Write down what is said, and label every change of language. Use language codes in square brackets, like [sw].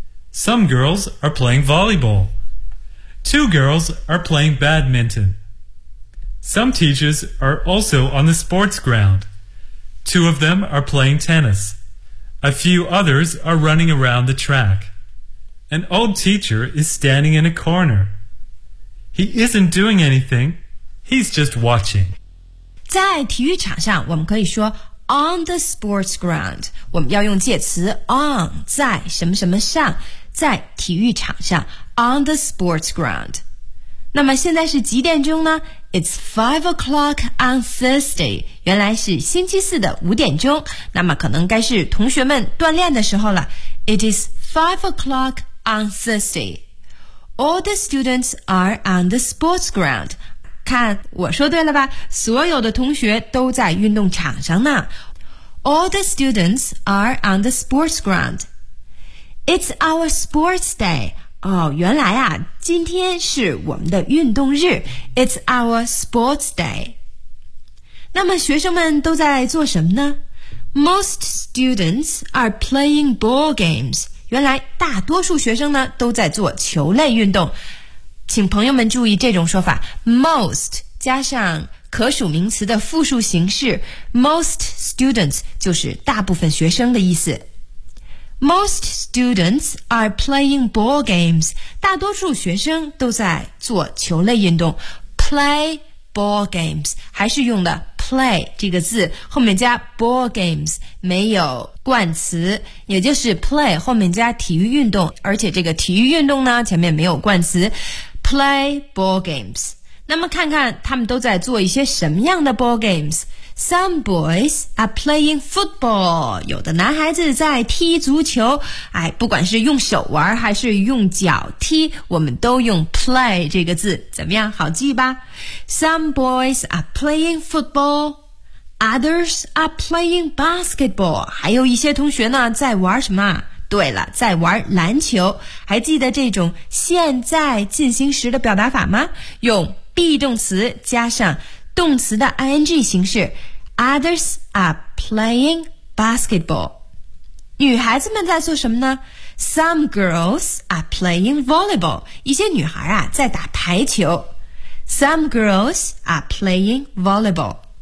[en] Some girls are playing volleyball. Two girls are playing badminton. Some teachers are also on the sports ground. Two of them are playing tennis. A few others are running around the track. An old teacher is standing in a corner. He isn't doing anything. He's just watching. [zh] 在体育场上，我们可以说 [en] on the sports ground. [zh] 我们要用介词 on, 在什么什么上，在体育场上 [en] on the sports ground. [zh] 那么现在是几点钟呢？ [en] It's 5 o'clock on Thursday. [zh] 原来是星期四的五点钟，那么可能该是同学们锻炼的时候了。 [en] It is 5 o'clock on Thursday. All the students are on the sports ground. [zh] 看，我说对了吧？所有的同学都在运动场上呢。 [en] All the students are on the sports ground. It's our sports day. [zh] 哦，原来啊，今天是我们的运动日 [en] It's our sports day [zh] 那么学生们都在做什么呢 [en] Most students are playing ball games [zh] 原来大多数学生呢都在做球类运动请朋友们注意这种说法 Most 加上可数名词的复数形式 Most students 就是大部分学生的意思 [en] Most students are playing ball games. [zh] 大多数学生都在做球类运动。 [en] Play ball games. [zh] 还是用的 play 这个字，后面加 ball games, 没有冠词。也就是 play, 后面加体育运动。而且这个体育运动呢，前面没有冠词。 [en] Play ball games. [zh] 那么看看他们都在做一些什么样的 ball games? [en] Some boys are playing football. [zh] 有的男孩子在踢足球。哎，不管是用手玩还是用脚踢，我们都用 play 这个字。怎么样？好记吧 [en] ？Some boys are playing football. Others are playing basketball. [zh] 还有一些同学呢，在玩什么？对了，在玩篮球。还记得这种现在进行时的表达法吗？用 be 动词加上。 [en] 动词的 ing 形式 Others are playing basketball [zh] 女孩子们在做什么呢 [en] Some girls are playing volleyball [zh] 一些女孩啊在打排球 [en] Some girls are playing volleyball